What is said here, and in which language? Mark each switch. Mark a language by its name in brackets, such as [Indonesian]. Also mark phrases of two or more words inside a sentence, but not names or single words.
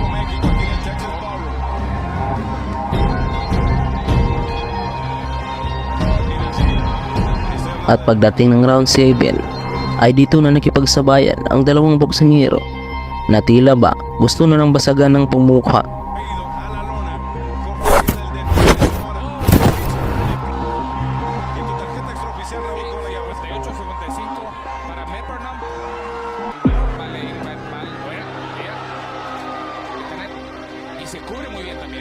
[Spanish] México tiene Texas Ballroom. [Filipino] At pagdating ng round 7 ay dito na nakipagsabayan ang dalawang boksingero na tila ba gusto na ng basagan ng pumukha. [Spanish] A la lona. Cortés el de ahora. Y tu tarjeta extraoficial, Raúl Cora, ya 58-55 para Metronam. Vale, fuera. Y se cubre muy bien también.